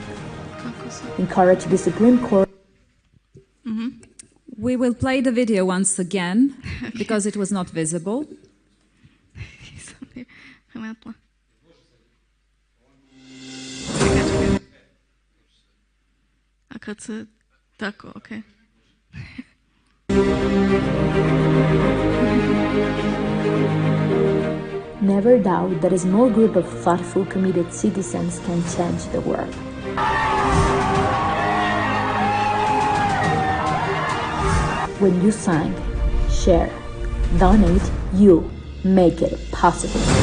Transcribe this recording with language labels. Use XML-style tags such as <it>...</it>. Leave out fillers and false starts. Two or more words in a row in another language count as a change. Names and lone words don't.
<en>Encourage the Supreme Court. We will play the video once again because it was not visible.</en> <sr>A kad se tako,</sr> <en>okay. Never doubt that a small group of thoughtful, committed citizens can change the world. When you sign, share, donate, you make it possible.</en>